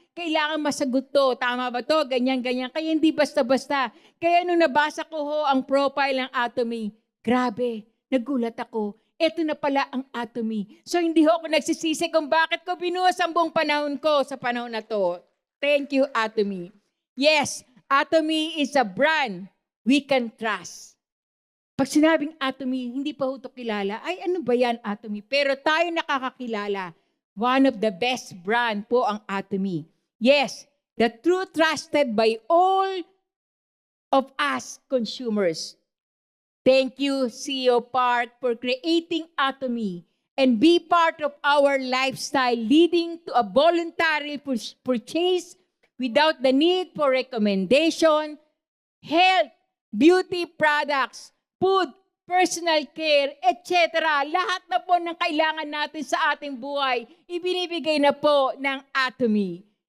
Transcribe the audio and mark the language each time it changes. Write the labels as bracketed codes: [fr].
[tl] Kailangan masagot to, tama ba to, ganyan, ganyan. Kaya hindi basta-basta. Kaya nung nabasa ko ho ang profile ng Atomy, grabe, nagulat ako. Ito na pala ang Atomy. So hindi ho ako nagsisisi kung bakit ko binuhos ang buong panahon ko sa panahon na to. [en] Thank you, Atomy. Yes, Atomy is a brand we can trust. [tl] Pag sinabing Atomy, hindi pa ho ito kilala. Ay, ano ba yan, Atomy? Pero tayo nakakakilala. [en] One of the best brand [tl] po ang Atomy. [en] Yes, the true trusted by all of us consumers. Thank you, CEO Park, for creating Atomy and be part of our lifestyle leading to a voluntary purchase without the need for recommendation, health, beauty products, food, personal care, etc. [tl] Lahat na po ng kailangan natin sa ating buhay, ibinibigay na po ng Atomy.